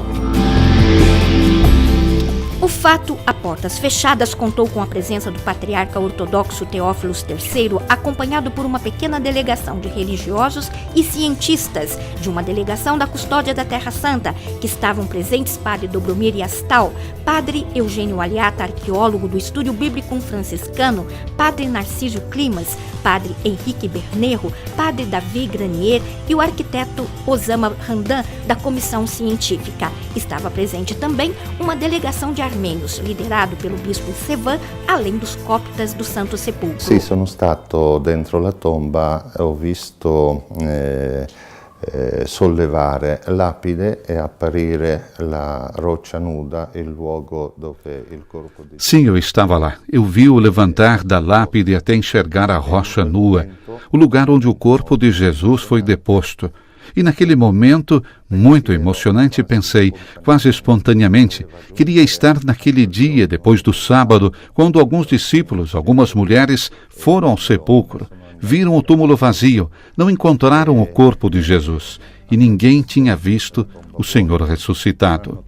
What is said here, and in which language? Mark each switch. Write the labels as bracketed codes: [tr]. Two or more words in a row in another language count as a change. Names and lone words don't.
[pt] O fato, a portas fechadas, contou com a presença do patriarca ortodoxo Teófilos III, acompanhado por uma pequena delegação de religiosos e cientistas de uma delegação da Custódia da Terra Santa, que estavam presentes padre Dobromir Yastal, padre Eugênio Aliata, arqueólogo do Estúdio Bíblico Franciscano, padre Narcísio Climas, padre Henrique Bernerro, padre Davi Granier e o arquiteto Osama Hamdan, da comissão científica. Estava presente também uma delegação de armênios, liderado pelo bispo Sevan, além dos coptas do Santo Sepulcro. [it] Sì, sono stato dentro la tomba, ho visto sollevare lapide e apparire la roccia nuda, il luogo dove il corpo di... [pt] Sim, eu estava lá. Eu vi o levantar da lápide até enxergar a rocha nua, o lugar onde o corpo de Jesus foi deposto. E naquele momento, muito emocionante, pensei, quase espontaneamente, queria estar naquele dia, depois do sábado, quando alguns discípulos, algumas mulheres, foram ao sepulcro, viram o túmulo vazio, não encontraram o corpo de Jesus, e ninguém tinha visto o Senhor ressuscitado.